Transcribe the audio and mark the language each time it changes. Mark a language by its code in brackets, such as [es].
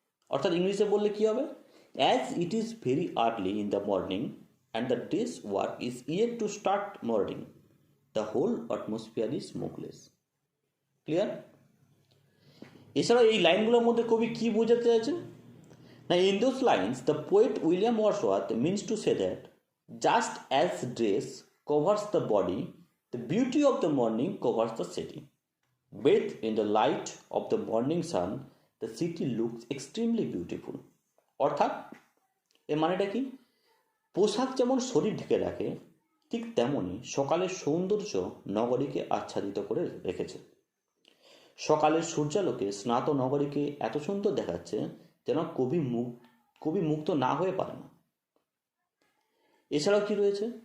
[bn] অর্থাৎ ইংলিশে বললে কি হবে? [en] As it is very early in the morning and the day's work is yet to start morning, the whole atmosphere is smokeless. Clear? [bn] এছাড়াও এই লাইনগুলোর মধ্যে কবি কি বোঝাতে চাইছেন না, [en] In those lines the poet William Wordsworth means to say that just as dress covers the body, the beauty of the morning covers the city. Bathed in the light of the morning sun, the city looks extremely beautiful. [bn] অর্থাৎ এর মানেটা কি? পোশাক যেমন শরীর ঢেকে রাখে, ঠিক তেমনই সকালের সৌন্দর্য নগরীকে আচ্ছাদিত করে রেখেছে। সকালের সূর্যালোকে স্নাত নগরীকে এত সুন্দর দেখাচ্ছে যেন কবি মুগ্ধ না হয়ে পারে না। এছাড়াও কি রয়েছে?